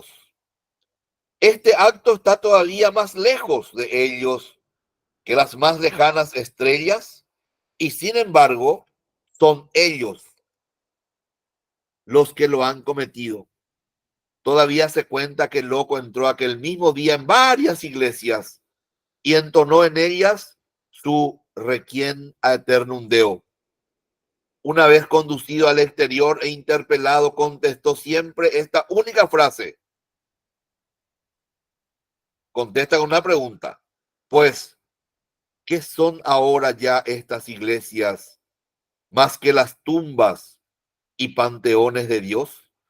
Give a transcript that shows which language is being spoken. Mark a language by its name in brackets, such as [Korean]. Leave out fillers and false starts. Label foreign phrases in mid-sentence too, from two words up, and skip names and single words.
[Spanish] Este acto está todavía más lejos de ellos que las más lejanas estrellas, y sin embargo, son ellos los que lo han cometido. Todavía se cuenta que el loco entró aquel mismo día en varias iglesias y entonó en ellas su [Latin] requiem aeternum Deo. [Spanish] Una vez conducido al exterior e interpelado, contestó siempre esta única frase. Contesta con una pregunta. Pues, ¿qué son ahora ya estas iglesias más que las tumbas y panteones de Dios?